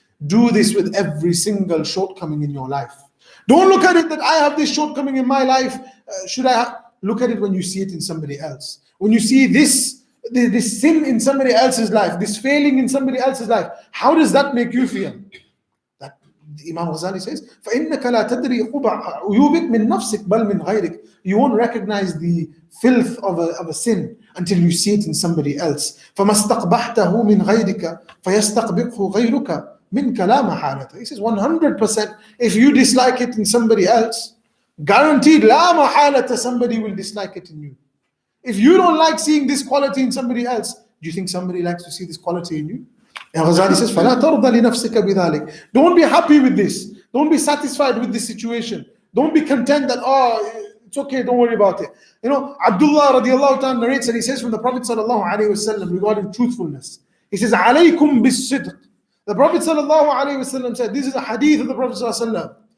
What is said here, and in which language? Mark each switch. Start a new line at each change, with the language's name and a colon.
English: Do this with every single shortcoming in your life. Don't look at it that I have this shortcoming in my life. Look at it when you see it in somebody else. When you see this sin in somebody else's life, this failing in somebody else's life, how does that make you feel? That Imam Ghazali says,
Arabic: فَإِنَّكَ لَا تَدْرِي عُيُوبِكَ مِن نَفْسِكَ بَلْ مِنْ غَيْرِكَ.
English: You won't recognize the filth of a sin until you see it in somebody else.
Arabic: فَمَا اسْتَقْبَحْتَهُ مِنْ غَيْرِكَ فَيَسْتَقْبِحُ غَيْرُكَ.
English: Min kalama halata. He says 100%. If you dislike it in somebody else, guaranteed la mahalata, somebody will dislike it in you. If you don't like seeing this quality in somebody else, do you think somebody likes to see this quality in you? And Ghazali says,
Arabic: فَلَا تَرْضَ لِنَفْسِكَ بِذَلِكَ.
English: Don't be happy with this. Don't be satisfied with this situation. Don't be content that, it's okay, don't worry about it. Abdullah radiallahu ta'ala narrates and he says from the Prophet sallallahu alayhi wasallam regarding truthfulness. He says,
Arabic: عَلَيْكُمْ بِالصِّدْقِ.
English: The Prophet ﷺ said, this is a hadith of the Prophet ﷺ.